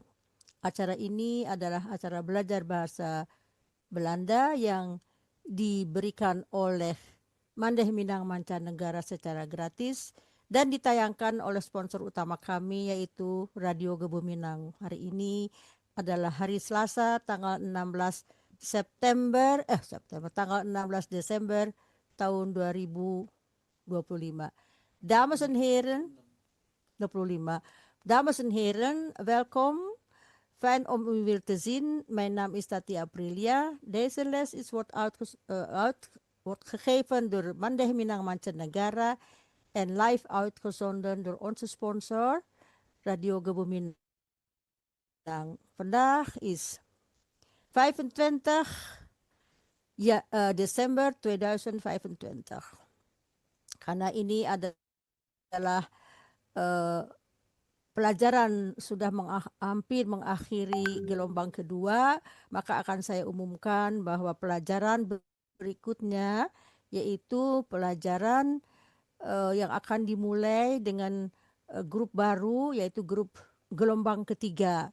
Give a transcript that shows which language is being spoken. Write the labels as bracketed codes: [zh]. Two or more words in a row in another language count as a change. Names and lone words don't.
[id] Acara ini adalah acara belajar bahasa Belanda yang diberikan oleh Mandeh Minang Mancanegara secara gratis dan ditayangkan oleh sponsor utama kami yaitu Radio Gebu Minang. Hari ini adalah hari Selasa tanggal 16 tanggal 16 Desember tahun 2025. [nl] Dames en heren, 25. Dames en heren, welkom. Fijn om u weer te zien. Mijn naam is Tati Aprilia. Deze les wordt gegeven door Mandeh Minang Mancanegara en live uitgezonden door onze sponsor Radio Gebu Minang. Vandaag is 25 Desember 2025. [id] Karena ini adalah pelajaran sudah hampir mengakhiri gelombang kedua, maka akan saya umumkan bahwa pelajaran berikutnya yaitu pelajaran yang akan dimulai dengan grup baru yaitu grup gelombang ketiga.